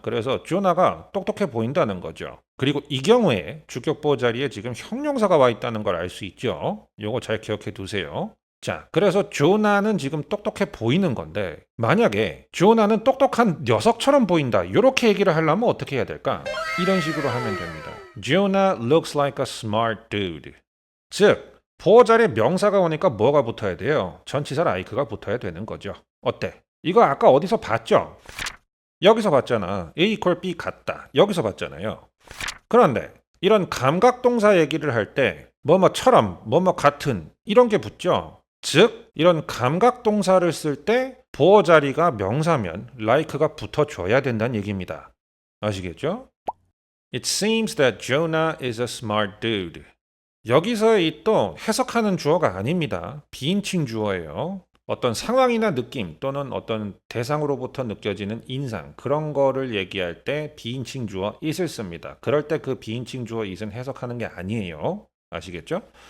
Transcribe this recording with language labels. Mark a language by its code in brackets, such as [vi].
[ko] 그래서 조나가 똑똑해 보인다는 거죠. 그리고 이 경우에 주격보호 자리에 지금 형용사가 와 있다는 걸 알 수 있죠. 요거 잘 기억해 두세요. 자, 그래서 조나는 지금 똑똑해 보이는 건데 만약에 조나는 똑똑한 녀석처럼 보인다 이렇게 얘기를 하려면 어떻게 해야 될까? 이런 식으로 하면 됩니다. [en] Jonah looks like a smart dude. [ko] 즉 보호 자리에 명사가 오니까 뭐가 붙어야 돼요? 전치사 like가 붙어야 되는 거죠. 어때? 이거 아까 어디서 봤죠? 여기서 봤잖아. A equal B 같다. 여기서 봤잖아요. 그런데 이런 감각동사 얘기를 할 때 뭐뭐처럼, 뭐뭐 같은 이런 게 붙죠. 즉 이런 감각동사를 쓸 때 보호 자리가 명사면 like가 붙어줘야 된다는 얘기입니다. 아시겠죠? [en] It seems that Jonah is a smart dude. [ko] 여기서의 이 또 해석하는 주어가 아닙니다. 비인칭 주어예요. 어떤 상황이나 느낌 또는 어떤 대상으로부터 느껴지는 인상 그런 거를 얘기할 때 비인칭 주어 it을 씁니다. 그럴 때 그 비인칭 주어 it은 해석하는 게 아니에요. 아시겠죠?